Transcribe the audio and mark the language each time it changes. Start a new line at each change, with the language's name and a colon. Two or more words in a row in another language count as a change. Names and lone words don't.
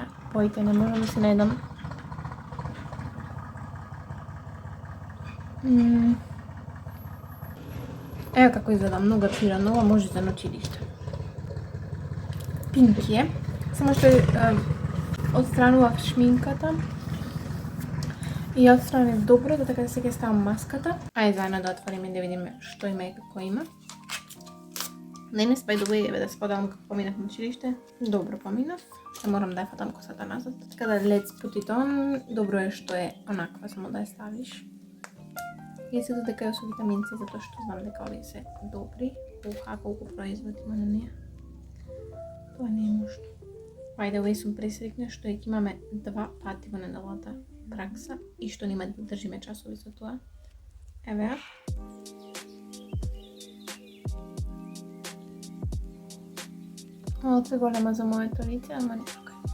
Macedonian: Поите не можам да се најдам. Ево како изгледа, многу атирано, ова може за на училиште. Пинки е, само што отстранував шминката и ја отстранив добро, да така да сега ставам маската. Ајде заедно да отвориме да видиме што има и како има. Денес,
English: by the way,
Macedonian: еве да споделам како поминав на училиште. Добро поминав, се морам да ја фатам косата назад. Така да
English: let's put it on,
Macedonian: добро е што е онаква, само да ја ставиш. И се дека е со витаминци, затоа што знам дека овие се добри. Уха, колку производ има на неја. Тоа не е можно.
English: By the way,
Macedonian: сум пресрекна што ќе имаме 2 пати во неделата пракса и што нема да држиме часови за тоа. Еве ја. Малце голема за моето лице, ама не тука.